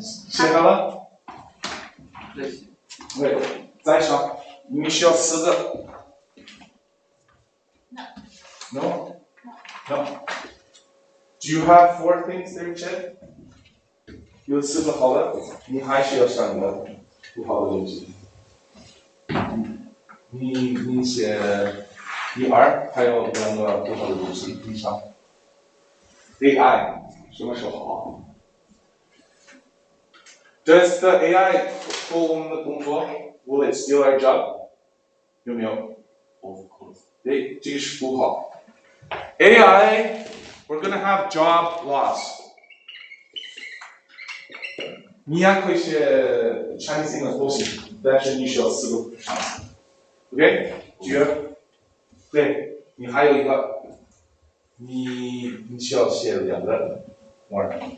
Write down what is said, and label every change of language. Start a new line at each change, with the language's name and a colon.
Chinese: 写好了？对，再上，你需要4个。
English: No? No. Do you have 4 things there, Chad?
Chinese: 有4个好的，你还需要3个不好的东西。你写1、2，还有2个不好的东西，以上。
English: AI
Chinese: 什么时候好
English: ？Does the AI
Chinese: 做我们的工作
English: ？Will it steal our job？
Chinese: 有没有 ？
English: Of course。
Chinese: 对，这个是不好。
English: AI, we're gonna have job loss.
Chinese: 你也可以写 Chinese English 都行，但是你需要4个上词。 OK， 对，你还有一个，你需要写2个 more。